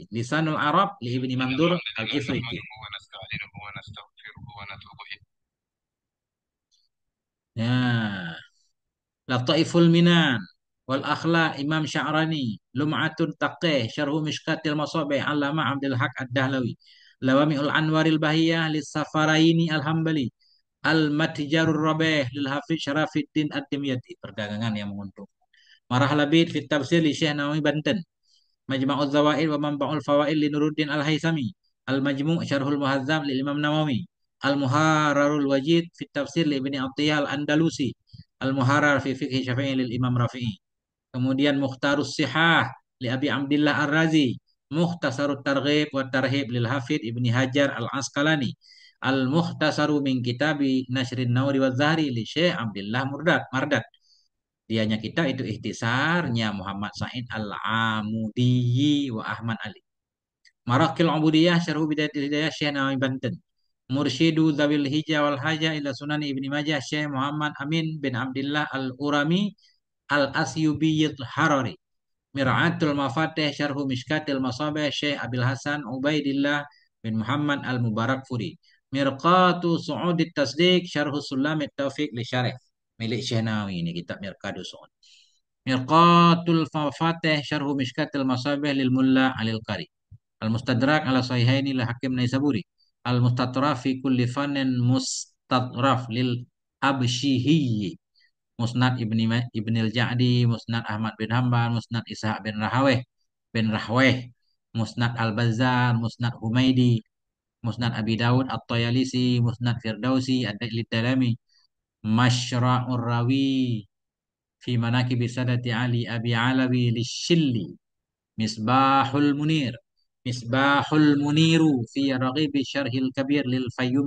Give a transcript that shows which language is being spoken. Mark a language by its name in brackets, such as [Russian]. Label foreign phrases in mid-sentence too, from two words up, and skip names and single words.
[Indonesian] Lisanul Arab li Ibni Mandur Al-Ifriqi. Ya, Lataiful Minan wal Akhlaq Imam Sya'rani, Lum'atun Taqih, Syarhu Mishkatil Masabih Allama Abdul Haq Ad-Dahlawi, Lawami'ul Anwaril Bahiyah lis Safaraini Al-Hambali, Al-Matjarur Rabih lil Hafiz Syarafiddin Ad-Dimyati, perdagangan yang menguntungkan. Marah Labid fit Tafsir li Syekh Nawawi Banten. Majma'ul Zawaid wa Manba'ul Fawaid li Nuruddin Al-Haisami. Al-Majmu' Syarhul Muhazzab li Imam Nawawi. Al-Muharrarul Wajid fit Tafsir li Ibni Atiyah Al-Andalusi. Al-Muharrar fi Fiqh Syafi'i lil Imam Rafi'i. Kemudian Mukhtarus Sihah li Abi Abdillah Ar-Razi. Mukhtasarut Targhib wa Tarhib lil Hafidh Ibni Hajar Al-Asqalani. Al-Mukhtasaru min Kitabi Nashrin Nawri wa Zahri li Syekh Abdillah Mardad. Dianya kita itu ikhtisarnya Muhammad Said Al-Amudi wa Ahmad Ali. Marakil Ubudiyah Syarhu Bidayatil Hidayah Syekh Nawawi Banten. Mursyidu Zawil Hijah wal Haja ila Sunan Ibni Majah Syekh Muhammad Amin bin Abdullah Al-Urami Al-Asyubiyyil Harari. Mir'atul Mafatih Syarhu Mishkatil Masabih Syekh Abil Hasan Ubaidillah bin Muhammad Al-Mubarak Furi. Mirqatu Su'udit Tasdiq Syarhu Sulamit Taufiq li Syarih. Milik Syekh Nawawi ini kitab Mirqatu Su'ud. Mirqatul Mafatih Syarhu Mishkatil Masabih lil Mulla Alil Qari. Al-Mustadrak ala Sahihaini li Hakim Naisaburi. Al-Mustatraf fi kulli fannin mustatraf lil Abshihi. Musnad Ibnil Ja'di, Musnad Ahmad bin Hambal, Musnad Ishaq bin Rahweh, Musnad Al-Bazzar, Musnad Humaidi, Musnad Abi Dawud At-Tayalisi, Musnad Firdausi, Ad-Dalami, Masyra'ur Rawi, fi Manaqib Sadati Ali Abi Alawi Lishilli, Misbahul Munir, Misbahul Muniru fi Raghib Syarhil Kabir lil Fayyumi.